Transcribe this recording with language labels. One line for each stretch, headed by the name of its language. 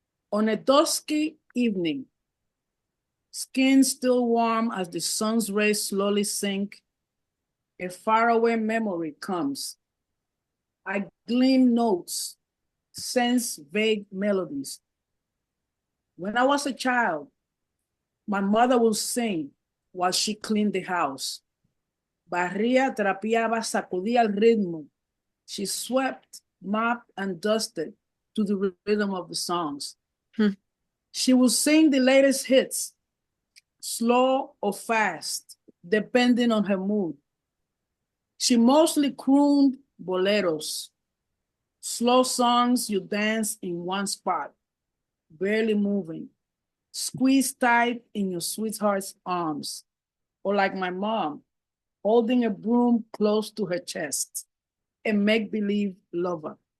English: On a dusky evening, skin still warm as the sun's rays slowly sink, a faraway memory comes. I glean notes, sense vague melodies. When I was a child, my mother would sing while she cleaned the house.
Spanish: Barría, trapeaba, sacudía el ritmo.
English: She swept, mopped, and dusted to the rhythm of the songs. She would sing the latest hits, slow or fast, depending on her mood. She mostly crooned boleros, slow songs you dance in one spot, barely moving, squeezed tight in your sweetheart's arms, or like my mom, holding a broom close to her chest, a make-believe lover.